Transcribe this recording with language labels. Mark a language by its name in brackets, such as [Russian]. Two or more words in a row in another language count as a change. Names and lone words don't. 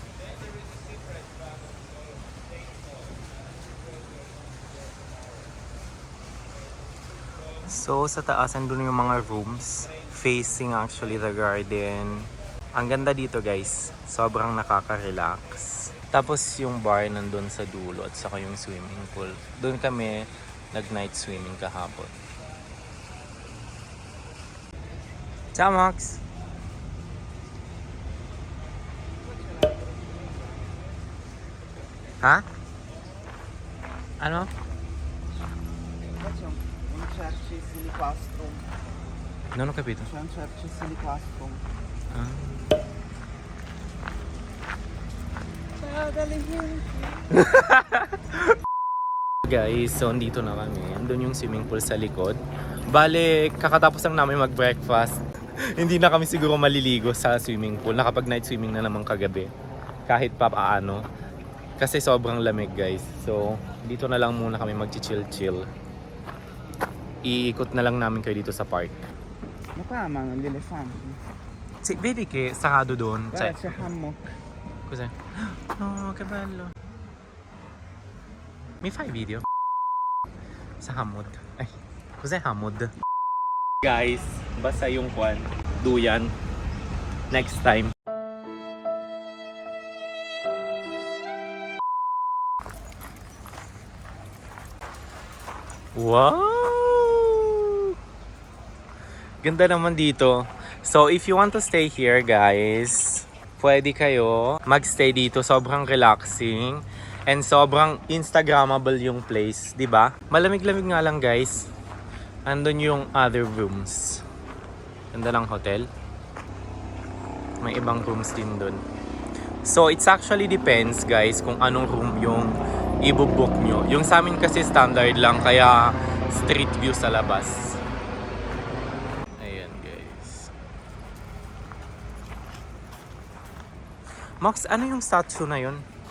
[Filipino] So, sa taas, andun yung mga rooms. [English] Facing actually the garden. [Filipino] Ang ganda dito, guys. Sobrang nakaka-relax. Tapos yung bar nandun sa dulo at saka yung [English] swimming pool. [Filipino] Doon kami nag- [English] night swimming [Filipino] kahapon. [Italian] Ciao, Max! Ha? [Filipino] Ano? [Italian] C'è un Cerci Silicastro. Non ho capito. C'è un Cerci Silicastro. Ah. Ciao dalle gente. [Filipino] Guys, so andito na kami. Andun yung [English] swimming pool [Filipino] sa likod. Bale, kakatapos lang namin mag-breakfast. Hindi na kami siguro maliligo sa [English] swimming pool. [Filipino] Nakapag [English] night swimming [Filipino] na naman kagabi. Kahit pa paano. Kasi sobrang lamig guys. So, dito na lang muna kami mag-chill-chill. Iikot na lang namin kayo dito sa park. [Italian] Mukha gli elefanti. Vedi che [Filipino] sarado doon. [Italian] Guarda, c'è hammock. Cos'è? Oh, che bello. Mi fai video? Sa Hamod. Ay, cos'è Hamod? [Filipino] Guys, basta yung kwan. Duyan. [English] Next time. Wow! [Filipino] Ganda naman dito. [English] So, if you want to stay here, [Filipino] guys, pwede kayo magstay dito. Sobrang [English] relaxing and [Filipino] sobrang instagrammable yung place, 'di ba? Malamig-lamig nga lang, guys. Andun yung [English] other rooms. [Filipino] Ganda ng hotel. May ibang rooms din dun. [English] So, it's actually depends, [Filipino] guys, kung anong room yung i-book nyo. Yung sa amin kasi standard lang, kaya [English] street view [Filipino] sa labas. Ayan, guys. Max, ano yung statue na yun?